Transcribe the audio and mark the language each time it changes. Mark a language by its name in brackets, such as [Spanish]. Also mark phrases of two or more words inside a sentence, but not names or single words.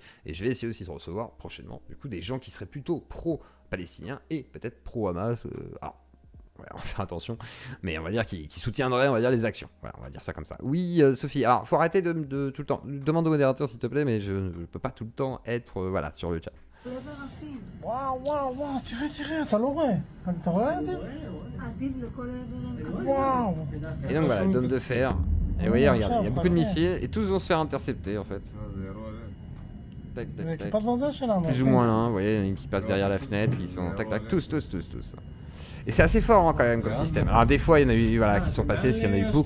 [French] Et je vais essayer aussi de recevoir prochainement, du coup, des gens qui seraient plutôt pro-palestiniens et peut-être pro-Hamas. Alors, ouais, on va faire attention, mais on va dire qu'il soutiendrait, on va dire, les actions. Voilà, on va dire ça comme ça. Oui, Sophie, alors, faut arrêter de tout le temps. Demande au modérateur, s'il te plaît, mais je ne peux pas tout le temps être, voilà, sur le chat. [Hebrew] וואו, וואו, וואו, תראה, אתה לא רואה. אתה רואה את זה? וואו. [French] Et donc voilà, le dôme de fer. Et vous voyez, regardez, il y a beaucoup de missiles et tous vont se faire intercepter en fait. Tac, tac, tac. Plus ou moins là, vous voyez, il y en a qui passent derrière la fenêtre, ils sont tac, tac, tous. Et c'est assez fort hein, quand même comme système. Alors des fois il y en a eu voilà, qui sont passés, parce qu'il y en a eu beaucoup.